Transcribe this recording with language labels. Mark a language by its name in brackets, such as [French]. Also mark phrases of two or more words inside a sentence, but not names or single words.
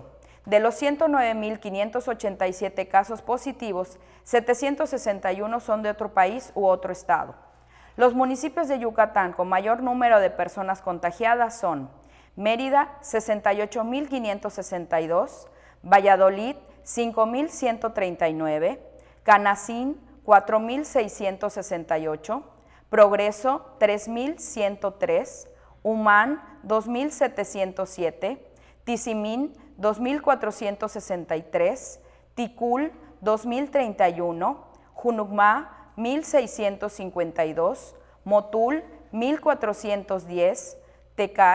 [Spanish] De los 109.587 casos positivos, 761 son de otro país u otro estado. Los municipios de Yucatán con mayor número de personas contagiadas son Mérida, 68.562, Valladolid, 5.139, Canacín, 4.668, Progreso, 3.103, Humán, 2.707, Tizimín, 2.463, Ticul, 2.031, Junucmá, 1.652, Motul, 1.410, Tecash,